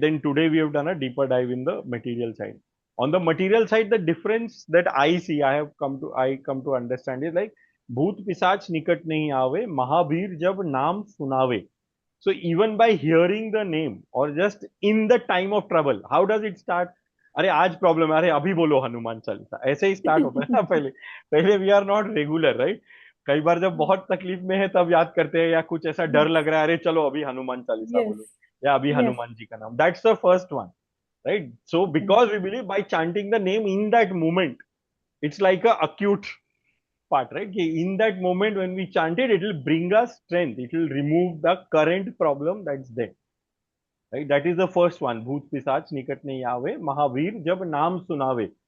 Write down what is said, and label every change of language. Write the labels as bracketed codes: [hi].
[en] Then today we have done a deeper dive in the material side. On the material side, the difference that I see, I come to understand is like [hi] भूत पिशाच निकट नहीं आवे महावीर जब नाम सुनावे. [en] So even by hearing the name or just in the time of trouble, how does it start? [hi] अरे आज प्रॉब्लम है, अरे अभी बोलो हनुमान चालीसा, ऐसे ही स्टार्ट होता है ना. पहले पहले [en] We are not regular, right. [hi] कई बार जब बहुत तकलीफ में है तब याद करते हैं, या कुछ ऐसा डर [en] Yes. [hi] लग रहा है, अरे चलो अभी हनुमान चालीसा [en] Yes. [hi] बोलो, या अभी [en] Yes. [hi] हनुमान जी का नाम. [en] That's the first one, right? So because we believe by chanting the name in that moment, it's like a acute part, right? In that moment when we chant it, it will bring us strength, it will remove the current problem that's there, right? That is the first one. [hi] Bhoot pisach nikat nahi aave mahavir jab naam sunave.